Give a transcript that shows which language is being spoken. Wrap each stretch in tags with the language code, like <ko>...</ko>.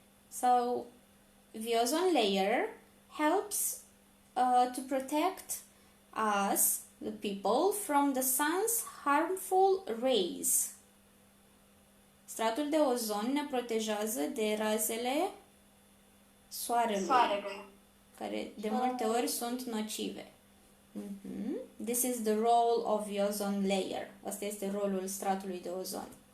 <en>So, the ozone layer helps to protect us, the people, from the sun's harmful rays.</en> <ro>Stratul de ozon ne protejează de razele soarelui, care de multe ori sunt nocive.</ro> <en>This is the role of the ozone layer.</en> <ro>Asta este rolul stratului de ozon.</ro>